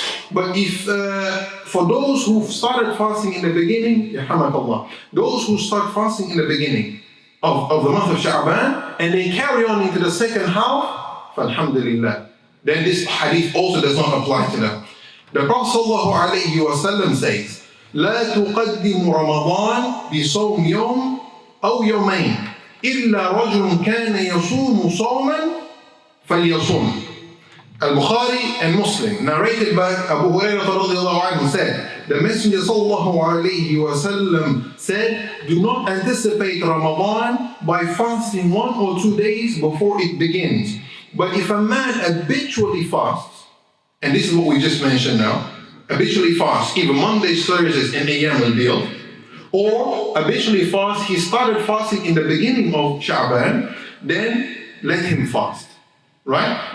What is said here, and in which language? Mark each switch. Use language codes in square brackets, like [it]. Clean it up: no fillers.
[en] But if for those who started fasting in the beginning, those who start fasting in the beginning of the month of Sha'baan and they carry on into the second half, alhamdulillah, then this hadith also does not apply to them. The Prophet ﷺ says, [ar] لا تقدم رمضان بصوم يوم أو يومين إلا رجل كان يصوم صوما فليصوم. [en] Al-Bukhari and Muslim, narrated by Abu Hurairah radiallahu anhu, said, the Messenger sallallahu alayhi wasallam said, do not anticipate Ramadan by fasting 1 or 2 days before it begins. But if a man habitually fasts, and this is what we just mentioned now, habitually fasts even Mondays, Thursdays, and Ayyam al-Biyad, or habitually fasts, he started fasting in the beginning of Sha'baan, then let him fast. Right?